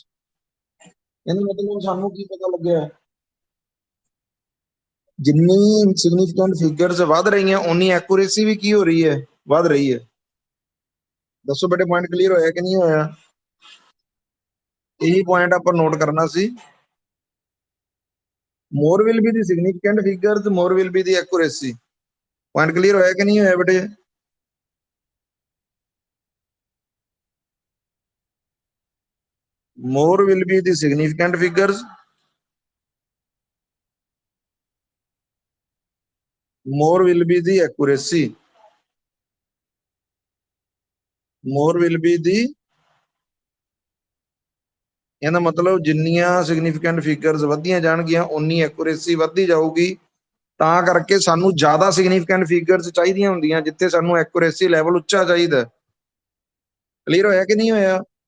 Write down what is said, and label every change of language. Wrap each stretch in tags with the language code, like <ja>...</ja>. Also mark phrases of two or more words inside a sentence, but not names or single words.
<pa>ਇਹਦਾ ਮਤਲਬ ਸਾਨੂੰ ਕੀ ਪਤਾ ਲੱਗਿਆ, ਜਿੰਨੀ</pa> <en>significant figures</en> <pa>ਵੱਧ ਰਹੀਆਂ ਉਨੀ ਐਕੂਰੇਸੀ ਵੀ ਕੀ ਹੋ ਰਹੀ ਹੈ, ਵੱਧ ਰਹੀ ਹੈ। ਦੱਸੋ ਬੇਟੇ,</pa> <en>point clear</en> <pa>ਹੋਇਆ ਕਿ ਨਹੀਂ ਹੋਇਆ? ਇਹੀ ਪੁਆਇੰਟ ਆਪਾਂ ਨੋਟ ਕਰਨਾ ਸੀ।</pa> <en>more will be the significant figures, more will be the accuracy। point clear</en> <pa>ਹੋਇਆ ਕਿ ਨਹੀਂ ਹੋਇਆ ਬੇਟੇ?</pa> <en>more will be the significant figures, more will be the accuracy, more will be the।</en> <pa>ਇਹਦਾ ਮਤਲਬ ਜਿੰਨੀਆਂ</pa> <en>significant figures</en> <pa>ਵਧੀਆਂ ਜਾਣਗੀਆਂ ਉਨੀ ਐਕੂਰੇਸੀ ਵੱਧਦੀ ਜਾਊਗੀ। ਤਾਂ ਕਰਕੇ ਸਾਨੂੰ ਜ਼ਿਆਦਾ</pa> <en>significant figures</en> <pa>ਚਾਹੀਦੀਆਂ ਹੁੰਦੀਆਂ ਜਿੱਥੇ ਸਾਨੂੰ</pa> <en>accuracy level</en> <pa>ਉੱਚਾ ਚਾਹੀਦਾ। ਕਲੀਅਰ ਹੋਇਆ ਕਿ ਨਹੀਂ ਹੋਇਆ?</pa>